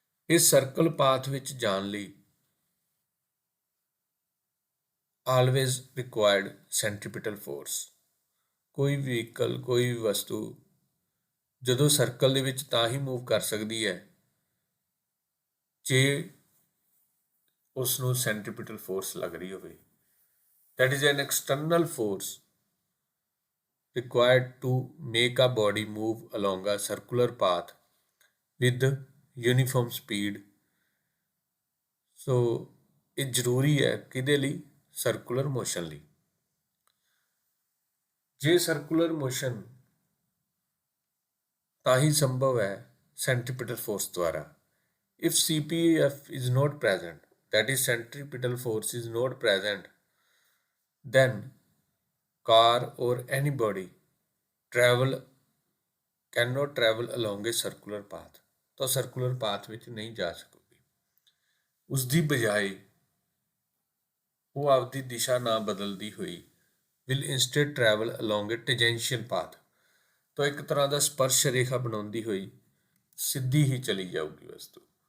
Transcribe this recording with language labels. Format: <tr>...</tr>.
<pa>ਇਸ circle path ਵਿੱਚ ਜਾਣ ਲਈ</pa> <en>always required centripetal force।</en> <pa>ਕੋਈ ਵਹੀਕਲ, ਕੋਈ ਵੀ ਵਸਤੂ ਜਦੋਂ ਸਰਕਲ ਦੇ ਵਿੱਚ ਤਾਂ ਹੀ ਮੂਵ ਕਰ ਸਕਦੀ ਹੈ ਜੇ ਉਸ ਨੂੰ ਸੈਂਟਰੀਪੀਟਲ ਫੋਰਸ ਲੱਗ ਰਹੀ ਹੋਵੇ।</pa> <en>that is an external force required to make a body move along a circular path with uniform speed।</en> <pa>ਸੋ ਇਹ ਜ਼ਰੂਰੀ ਹੈ ਕਿਹਦੇ ਲਈ? ਸਰਕੂਲਰ ਮੋਸ਼ਨ ਲਈ। ਜੇ ਸਰਕੂਲਰ ਮੋਸ਼ਨ ਤਾਂ ਹੀ ਸੰਭਵ ਹੈ ਸੈਂਟਰੀਪੀਟਲ ਫੋਰਸ ਦੁਆਰਾ।</pa> <en>if CPF is not present, that is centripetal force is not present, then car or anybody cannot travel along a circular path।</en> <pa>ਤਾਂ ਸਰਕੂਲਰ ਪਾਥ ਵਿੱਚ ਨਹੀਂ ਜਾ ਸਕੂਗੀ। ਉਸ ਦੀ ਬਜਾਏ ਉਹ ਆਪਦੀ ਦਿਸ਼ਾ ਨਾ ਬਦਲਦੀ ਹੋਈ</pa> <en>will instead travel along a tangential path।</en> <pa>ਤਾਂ ਇੱਕ ਤਰ੍ਹਾਂ ਦਾ ਸਪਰਸ਼ ਰੇਖਾ ਬਣਾਉਂਦੀ ਹੋਈ ਸਿੱਧੀ ਹੀ ਚਲੀ ਜਾਊਗੀ ਵਸਤੂ।</pa>